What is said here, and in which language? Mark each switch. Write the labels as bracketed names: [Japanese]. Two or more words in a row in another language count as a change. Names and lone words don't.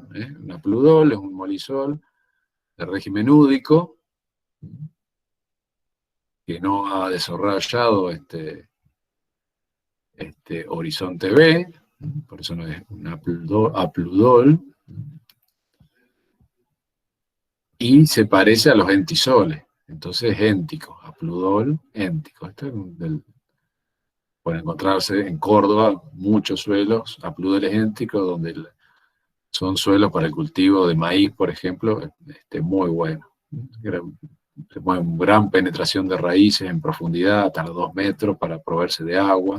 [Spanish] Un apludol es un molisol de régimen údico, que no ha desarrollado horizonte B, por eso no es un apludol, y se parece a los entisoles, entonces es éntico, apludol, éntico. Pueden encontrarse en Córdoba muchos suelos, apludoles énticos, donde son suelos para el cultivo de maíz, por ejemplo, muy bueno. Gran penetración de raíces en profundidad, hasta los 2 metros, para proveerse de agua.